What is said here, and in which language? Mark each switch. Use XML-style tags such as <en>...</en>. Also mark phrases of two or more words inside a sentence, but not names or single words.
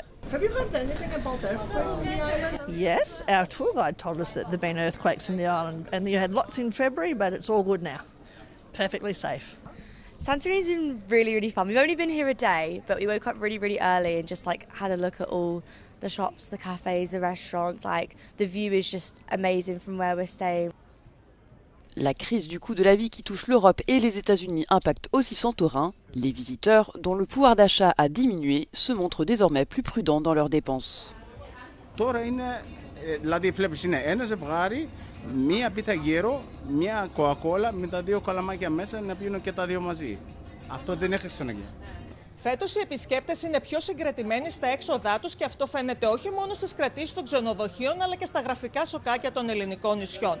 <en>Have you heard anything about earthquakes in the island? Yes, our tour guide told us that there have been earthquakes in the island, and you had lots in February, but it's all good now. Perfectly safe. Santorini's been really, really fun. We've only been here a day, but we woke up really, really early and just had a look at all the shops, the cafes, the restaurants. The view is just amazing from where we're staying.</en> <fr>La crise du coût de la vie qui touche l'Europe et les États-Unis impacte aussi Santorin. Les visiteurs, dont le pouvoir d'achat a diminué, se montrent désormais plus prudents dans leurs dépenses.</fr> <el>Μία πίτα γύρο, μία κοκακόλα με τα δύο καλαμάκια μέσα να πίνουν και τα δύο μαζί. Αυτό δεν έχει ξαναγίνει. Φέτος οι επισκέπτες είναι πιο συγκρατημένοι στα έξοδά τους και αυτό φαίνεται όχι μόνο στις κρατήσεις των ξενοδοχείων αλλά και στα γραφικά σοκάκια των ελληνικών νησιών.</el>